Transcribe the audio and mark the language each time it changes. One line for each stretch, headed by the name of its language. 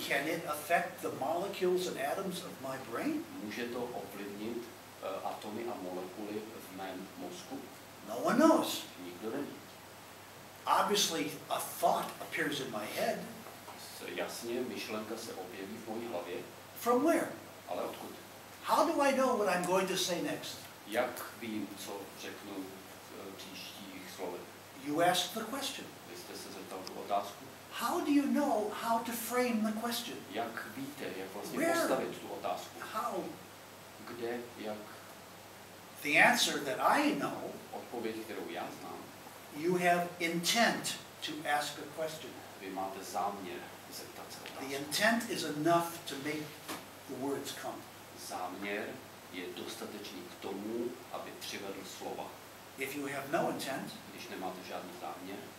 English: can it affect the molecules and atoms of my brain?
Czech: může to ovlivnit atomy a molekuly v mém mozku?
English: No one knows.
Czech: Nikdo neví.
English: Obviously, a thought appears in my head.
Czech: Jasně, myšlenka se objeví v mojí hlavě,
English: From where?
Czech: ale odkud?
English: How do I know what I'm going to say next?
Czech: Jak vím, co řeknu v příštích slovech?
English: You asked the question.
Czech: Vy jste se zeptal tu otázku.
English: How do you know how to frame the question?
Czech: Jak víte, jak vlastně
English: Where?
Czech: postavit tu otázku?
English: How?
Czech: Kde, jak?
English: The answer that I know,
Czech: Odpověď, kterou já znám,
English: you have intent to ask a question.
Czech: vy máte záměr zeptat se
English: The
Czech: otázku.
English: intent is enough to make the words come.
Czech: Záměr je dostatečný k tomu, aby přivedl slova.
English: If you have no intent,
Czech: když nemáte žádný záměr,